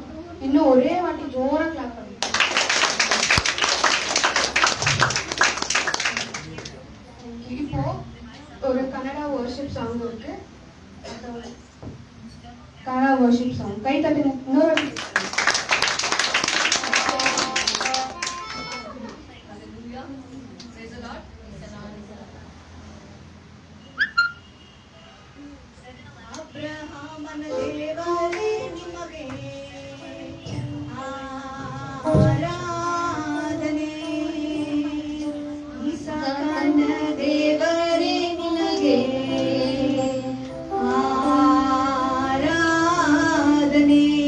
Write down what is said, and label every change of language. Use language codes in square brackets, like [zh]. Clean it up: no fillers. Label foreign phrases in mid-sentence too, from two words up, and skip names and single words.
[ta] இன்னும் ஒரே வாட்டி ஜோரா கிளாப் பண்ணுங்க. இப்போ ஒரு கன்னடா [en] worship song [ta] இருக்கு. கன்னடா [en] worship song [ta] கை தட்டுங்க. இன்னொரு [kn] ಅಬ್ರಹಾಮನ ದೇವರೇ ನಿಮಗೆ ಆರಾಧನೆ, ಇಸಾಕನ ದೇವರೇ ನಿಮಗೆ ಆರಾಧನೆ,